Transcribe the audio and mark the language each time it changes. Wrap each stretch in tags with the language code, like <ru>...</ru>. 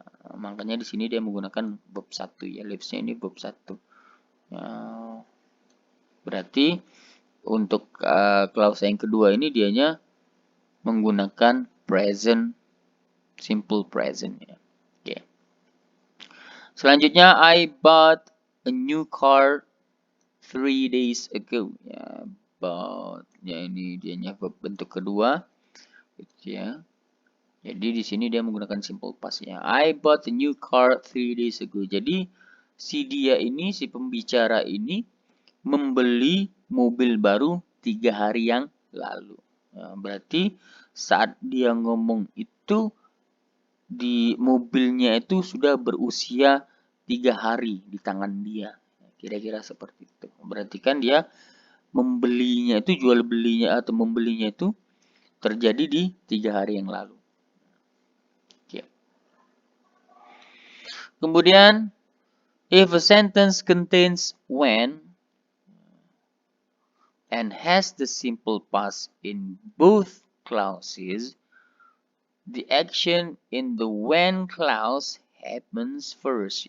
<id>Makanya di sini dia menggunakan verb 1 ya, lives-nya ini verb 1. Berarti untuk klausa yang kedua ini dianya menggunakan present, simple present ya. Oke. Selanjutnya</id> <en>I bought a new car 3 days ago.</en> <id>Ya, bought ya ini dianya verb bentuk kedua. Gitu ya. Jadi di sini dia menggunakan simple past ya.</id> <en>I bought a new car 3 days ago.</en> <id>Jadi si dia ini, si pembicara ini membeli mobil baru 3 hari yang lalu. Nah, berarti saat dia ngomong itu di mobilnya itu sudah berusia 3 hari di tangan dia. Kira-kira seperti itu. Berarti kan dia membelinya itu, jual belinya atau membelinya itu terjadi di 3 hari yang lalu. Kemudian,</id> <en>if a sentence contains when and has the simple past in both clauses, the action in the when clause happens first.</en>